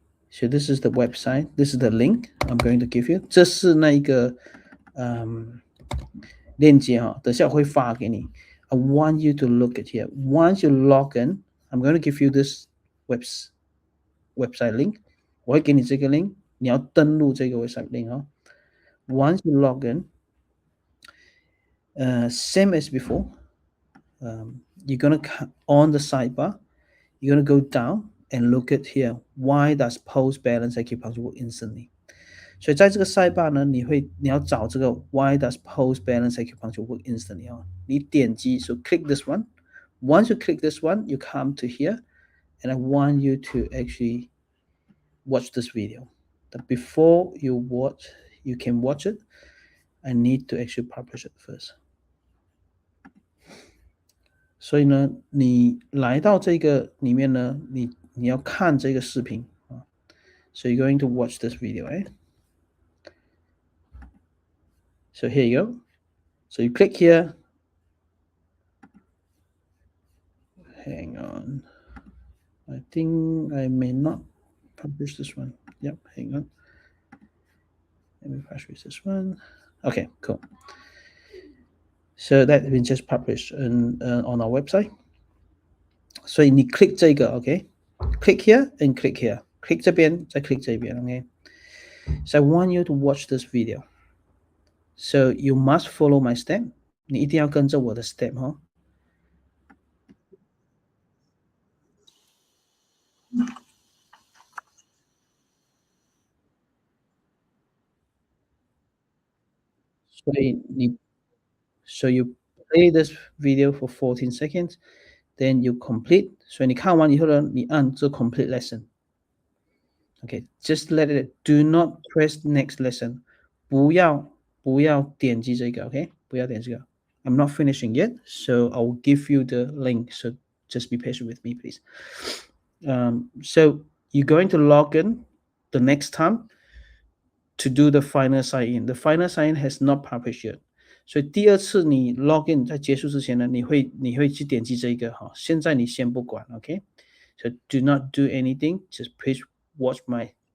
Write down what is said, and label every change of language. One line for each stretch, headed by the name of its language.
English: So this is the website. This is the link I'm going to give you.
Chinese: 这是那一个链接哈，等下我会发给你。
English: I want you to look at here. Once you log in, I'm going to give you this website link.
Chinese: 我会给你这个 link， 你要登录这个 website link 哈。
English: Once you log in, same as before. You're going to on the sidebar, you're going to go down and look at here. Why does Pulse Balance Acupuncture work instantly?
Chinese: 所以在这个sidebar呢，你要找这个
English: Why does Pulse Balance Acupuncture work instantly 啊？
Chinese: 你点击
English: so click this one. Once you click this one, you come to here, and I want you to actually watch this video. But before you can watch it, I need to actually publish it first.
Chinese: 所以呢，你来到这个里面呢，你要看这个视频啊。
English: So you're going to watch this video, eh? So here you go. So you click here. Hang on. I think I may not publish this one. Yep, hang on. Let me publish this one. Okay, cool. So that has been just published on our website. So you need click 这个 okay? Click here and click here. Click
Chinese: 这边，再
English: click 这边 okay? So I want you to watch this video. So you must follow my step.
Chinese: 你一定要跟着我的 step 哈。
English: So you play this video for 14 seconds, then you complete.
Chinese: 所以你看完以后呢，你按这
English: complete lesson. Okay, just let it. Do not press next lesson.
Chinese: 不要点击这个 okay? 不要点这个
English: I'm not finishing yet, so I will give you the link. So just be patient with me, please. So you're going to log in the next time to do the final sign-in. The final sign-in has not published yet.
Chinese: 所以第二次你 log in 在结束之前呢，你会去点击这个哈。现在你先不管
English: ，OK？ So do not do anything. Just please watch my